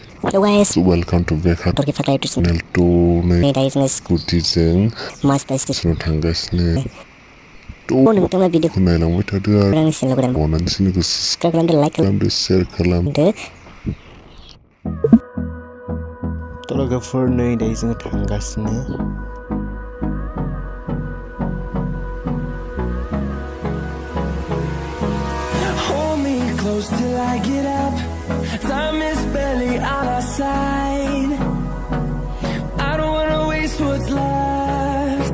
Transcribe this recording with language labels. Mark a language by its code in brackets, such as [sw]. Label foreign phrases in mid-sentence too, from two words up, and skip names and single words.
[en] Hello guys, welcome to back Hatorki channel to Naidwlai [brx] Scooty-जों Mazbat station थांगासिनो नोंथाङा भिडिअखौ नायलांबाय थादो आंनि चेनेलखौ अननानै subscribe खालामदो, like खालामदो, share खालामदो। लोगोफोर नै दायो जोङो थांगासिनो। [en] Hold me close till I get up. Time is barely on our side. I don't wanna waste what's left.